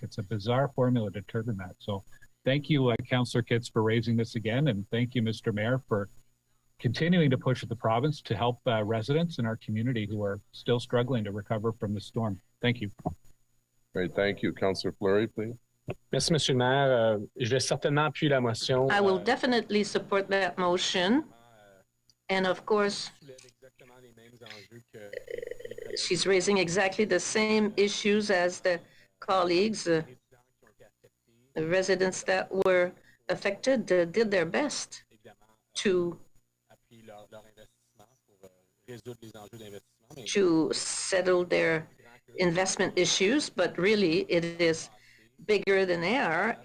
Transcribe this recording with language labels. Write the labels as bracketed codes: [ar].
[en] It's a bizarre formula to determine that. So thank you, Councillor Kitts, for raising this again. And thank you, Mr. Mayor, for continuing to push the province to help residents in our community who are still struggling to recover from the storm. Thank you. Great, thank you. Councillor Fleury, please. [fr] Merci, Monsieur le Maire. Je vais certainement appuyer la motion. [en] I will definitely support that motion. And of course, she's raising exactly the same issues as the colleagues. The residents that were affected did their best to settle their investment issues, but really it is bigger than they are.